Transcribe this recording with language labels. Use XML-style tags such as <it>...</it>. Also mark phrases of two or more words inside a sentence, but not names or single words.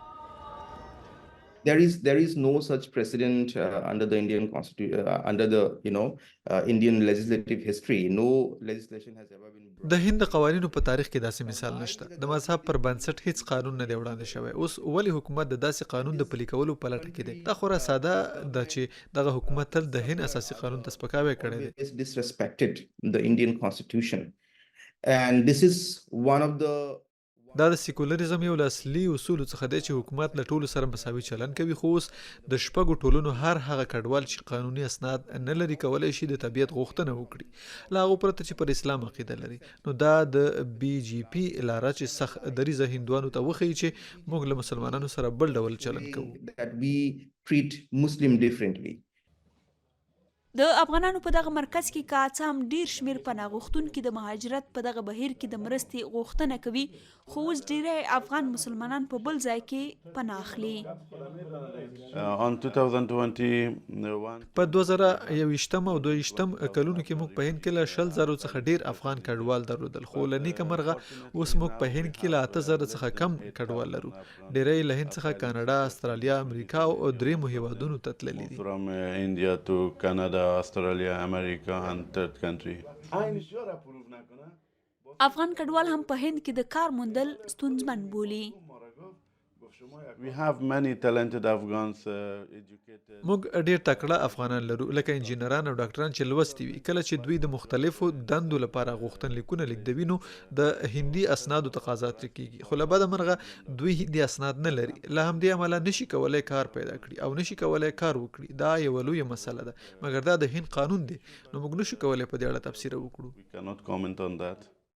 <en>There is no such precedent under the Indian constitution, under the Indian legislative history. No legislation has ever been.</en> <ps>د هند قوانینو په تاریخ کې داسې مثال نشته. د مذهب پر بنسټ هیڅ قانون نه دی وړاندې شوی. اوس ولې حکومت د داسې قانون د پلي کولو په لټه کې دی؟ دا خورا ساده ده چې دغه حکومت تل د هند اساسي قانون ته سپکاوی کړی دی.</ps> <en>It's disrespected the Indian constitution, and this is one of the.</en> <ps>دا د سیکولریزم یو له اصلي اصولو څخه دی چې حکومت له ټولو سره مساوي چلند کوي، خو اوس د شپږو ټولنو هر هغه کډوال چې قانوني اسناد نه لري کولی شي د طبیعت غوښتنه وکړي، له هغو پرته چې پر اسلام عقیده لري. نو دا د بي جي پي لاره چې سخت دریځه هندوانو ته وښیي چې موږ له مسلمانانو سره بل ډول چلند کوو.</ps> <en>That we treat Muslim differently.</en> <ps>د افغانانو په دغه مرکز کې که څه هم ډیر شمیر پناه غوښتونکي د مهاجرت په دغه بهیر کې د مرستې غوښتنه کوي، خو اوس ډیری افغان مسلمانان په بل ځای کې پناه اخلي. په 2021 او 22 کلونو کې موږ په هند کې له 100,000 څخه ډیر افغان کډوال درلودل، خو له نیکه مرغه اوس موږ په هند کې له 8,000 څخه کم کډوال لرو. ډیری له هند څخه کاناډا، استرالیا، امریکا او دریمو هیوادونو ته تللي دي.</ps> <en>From India to Canada, Australia, America and third country.</en> <ps>افغان کډوال هم په هند کې د کار موندل ستونزمن بولي.</ps> <en>We have many talented Afghans educated.</en> <ps>موږ ډیر تکړه افغانان لرو، لکه انجینران او ډاکټران چې لوستي وي. کله چې دوی د مختلفو دندو لپاره غوښتنلیکونه لیږدوي نو د هندي اسنادو تقاضا ترې کیږي، خو له بده مرغه دوی هندي اسناد نه لري، له همدې امله نشي کولی کار پیدا کړي او نشي کولی کار وکړي. دا یوه لویه مسله ده، مګر دا د هند قانون دی، نو موږ نشو کولی په دې اړه تبصره وکړو.</ps> <en>We cannot comment on that.</en>